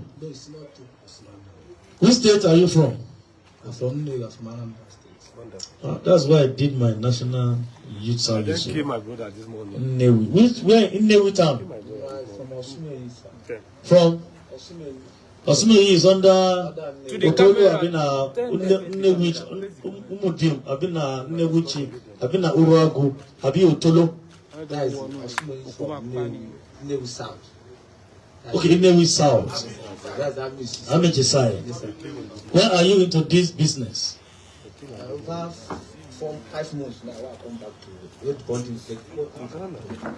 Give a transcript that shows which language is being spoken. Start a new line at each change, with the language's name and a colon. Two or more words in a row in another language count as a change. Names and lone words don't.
English: Which state are you from? I'm from Anambra State. That's why I did my national youth I service. just came my brother this morning. Nnewi. Where in Nnewi town? From Osumeyi, sir. From Osumeyi. Osumeyi is under To the Otolo, camera. Abina Nnewi, Umudim, Abina Nnewuchi, Abina Uruagu, Abi Otolo. That is Osumeyi from Nnewi South. Okay, Nnewi South. That's Amishi. Amichi side. Yes, sir. When are you into this business? Over 5 months now, I come back to the body.